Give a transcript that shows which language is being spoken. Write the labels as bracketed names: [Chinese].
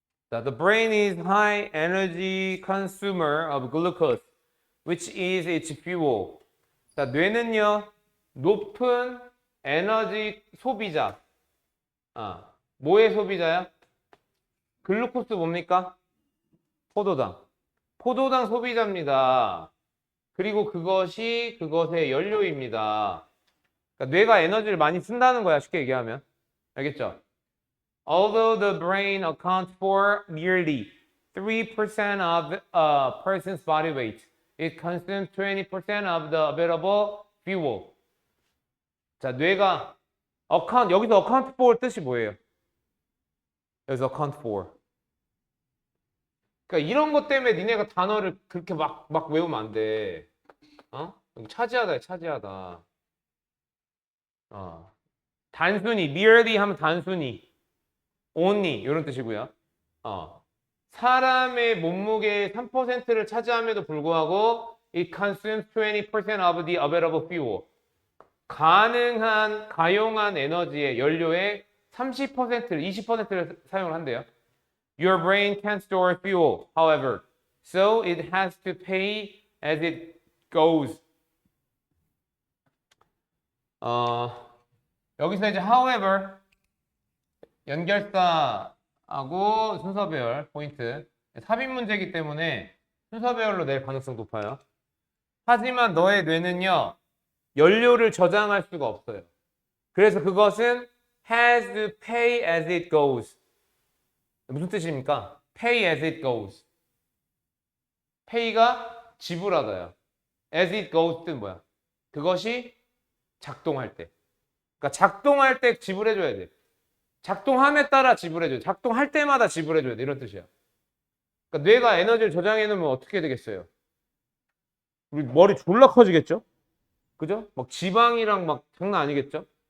[English] 자, the brain is high energy consumer of glucose, which is its fuel. [Korean] 자, 뇌는요, 높은 에너지 소비자. 뭐의 소비자야? 글루코스 뭡니까? 포도당. 포도당 소비자입니다. 그리고 그것이 그것의 연료입니다. 그러니까 뇌가 에너지를 많이 쓴다는 거야, 쉽게 얘기하면. 알겠죠? [English] Although the brain accounts for nearly 3% of a person's body weight, it consumes 20% of the available fuel. [Korean] 자, 뇌가 여기서 account for 뜻이 뭐예요? 여기서 account for. 그러니까 이런 것 때문에 니네가 단어를 그렇게 막 외우면 안 돼. 차지하다, 차지하다. 단순히, merely 하면 단순히, only 이런 뜻이고요. 사람의 몸무게의 3%를 차지함에도 불구하고 [English] it consumes 20% of the available fuel. [Korean] 가용한 에너지의 연료의 30%를 20%를 사용을 한대요. [English] Your brain can store fuel, however, so it has to pay as it goes. [Korean] 여기서 이제 however 연결사하고 순서배열 포인트 삽입 문제이기 때문에 순서배열로 낼 가능성 높아요. 하지만 너의 뇌는요 연료를 저장할 수가 없어요. 그래서 그것은 [English] has to pay as it goes. [Korean] 무슨 뜻입니까? [English] pay as it goes. [Korean] pay가 지불하다요. [English] as it goes [Korean] 뜻은 뭐야? 그것이 작동할 때. 그러니까 작동할 때 지불해줘야 돼. 작동함에 따라 지불해줘야 돼. 작동할 때마다 지불해줘야 돼. 이런 뜻이야. 그러니까 뇌가 에너지를 저장해 놓으면 어떻게 되겠어요? 우리 머리 졸라 커지겠죠? 그죠? 막 지방이랑 막 장난 아니겠죠?